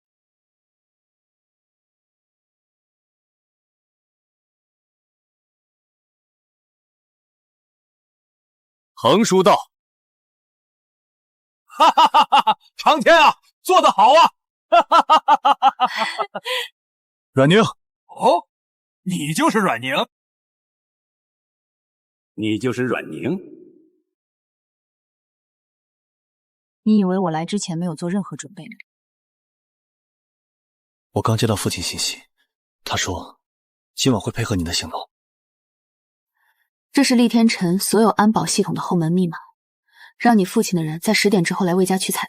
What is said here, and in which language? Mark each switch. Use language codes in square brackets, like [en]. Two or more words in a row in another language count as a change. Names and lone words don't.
[zh] 横叔道：“ 哈哈哈哈！长天啊，做得好啊！” 哈哈哈哈哈哈！阮寧，哦，你就是阮寧，你就是阮寧。你以為我來之前沒有做任何準備嗎？我剛接到父親信息，他說今晚會配合你的行動。這是厲天辰所有安保系統的後門密碼，讓你父親的人在10點之後來魏家取彩頭。